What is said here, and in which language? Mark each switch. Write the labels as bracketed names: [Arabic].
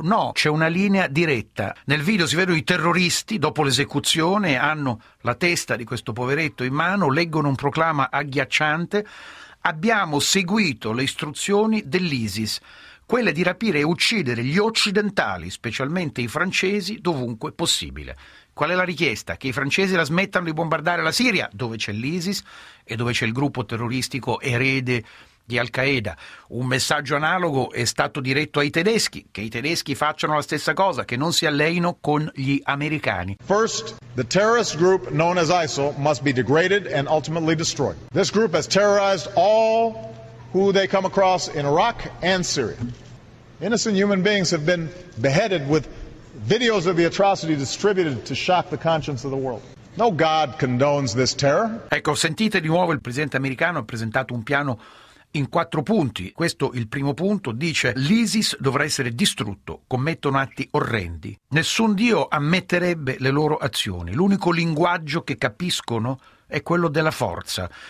[Italian] No, c'è una linea diretta. Nel video si vedono i terroristi, dopo l'esecuzione, hanno la testa di questo poveretto in mano, leggono un proclama agghiacciante: abbiamo seguito le istruzioni dell'ISIS, quelle di rapire e uccidere gli occidentali, specialmente i francesi, dovunque possibile. Qual è la richiesta? Che i francesi la smettano di bombardare la Siria, dove c'è l'ISIS e dove c'è il gruppo terroristico erede di Al-Qaeda. Un messaggio analogo è stato diretto ai tedeschi, che i tedeschi facciano la stessa cosa, che non si alleino con gli americani. [English] First, the terrorist group known as ISIL must be degraded and ultimately destroyed. This group has terrorized all who they come across in Iraq and Syria. Innocent human beings have been beheaded with videos of the atrocity distributed to shock the conscience of the world. No God condones this terror. [Italian] Ecco, sentite di nuovo, il presidente americano ha presentato un piano in quattro punti. Questo è il primo punto, dice: l'ISIS dovrà essere distrutto, commettono atti orrendi. Nessun Dio ammetterebbe le loro azioni. L'unico linguaggio che capiscono è quello della forza.